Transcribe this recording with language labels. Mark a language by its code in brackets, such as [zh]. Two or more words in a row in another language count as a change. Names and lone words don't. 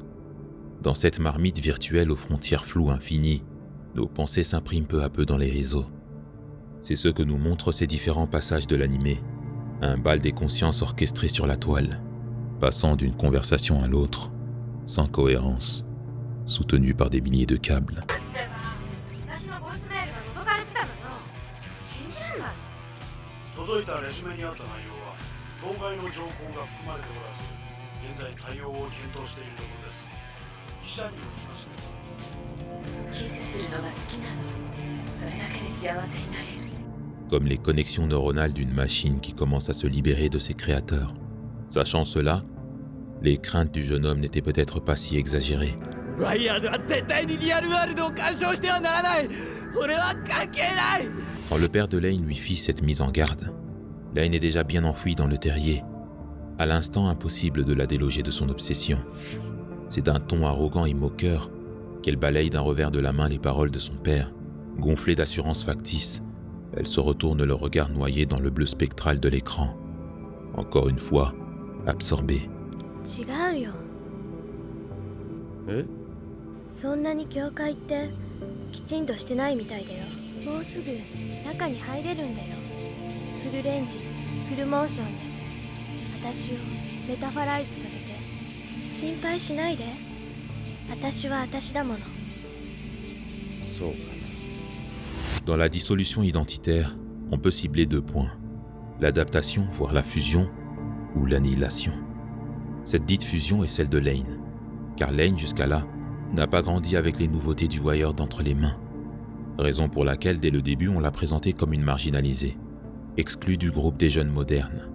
[fr] Dans cette marmite virtuelle aux frontières floues infinies, nos pensées s'impriment peu à peu dans les réseaux. C'est ce que nous montrent ces différents passages de l'animé, un bal des consciences orchestré sur la toile, passant d'une conversation à l'autre, sans cohérence, soutenu par des milliers de câbles. [ja] 届いたレジュメにあった内容は当該の情報が含まれておらず、現在対応を検討しているところです。記者によりました。キスするのが好きなの。それだけで幸せになれる。 [fr] Comme les connexions neuronales d'une machine qui commence à se libérer de ses créateurs. Sachant cela, les craintes du jeune homme n'étaient peut-être pas si exagérées. Quand le père de Lane lui fit cette mise en garde, Lane est déjà bien enfoui dans le terrier. À l'instant, impossible de la déloger de son obsession. C'est d'un ton arrogant et moqueur qu'elle balaye d'un revers de la main les paroles de son père. Gonflée d'assurance factice, elle se retourne le regard noyé dans le bleu spectral de l'écran. Encore une fois, absorbée. [ja] 違うよ。え？そんなに境界ってきちんとしてないみたいだよ。もうすぐ中に入れるんだよ。フルレンジ、フルモーションで私をメタファライズさせて。心配しないで。私は私だもの。そうかな。 [fr] Dans la dissolution identitaire, on peut cibler 2 points. L'adaptation, voire la fusion, ou l'annihilation. Cette dite fusion est celle de Lane, car Lane, jusqu'à là, n'a pas grandi avec les nouveautés du Wired entre les mains. Raison pour laquelle, dès le début, on l'a présentée comme une marginalisée, exclue du groupe des jeunes modernes.